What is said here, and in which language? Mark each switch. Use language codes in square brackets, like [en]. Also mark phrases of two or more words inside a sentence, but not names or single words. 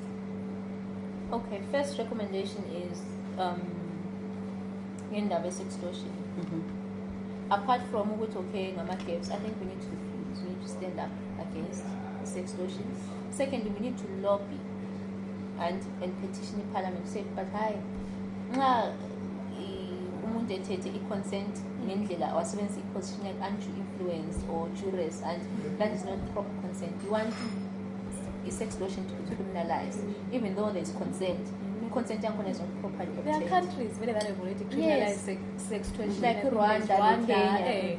[en] Okay, first recommendation is indaba extortion. Apart from okay, I think we need to stand up against this extortion. Secondly, we need to lobby and petition the parliament to say, but hi, [nd] umuntu ethethe [en] i-consent [nd] ngendlela wasebenzisa [en] i-position undue influence or duress, and that is not proper consent. We want extortion to be criminalized, even though there is consent. Consent is not properly obtained. There are countries where they have already criminalized sextortion. Like Rwanda, Kenya.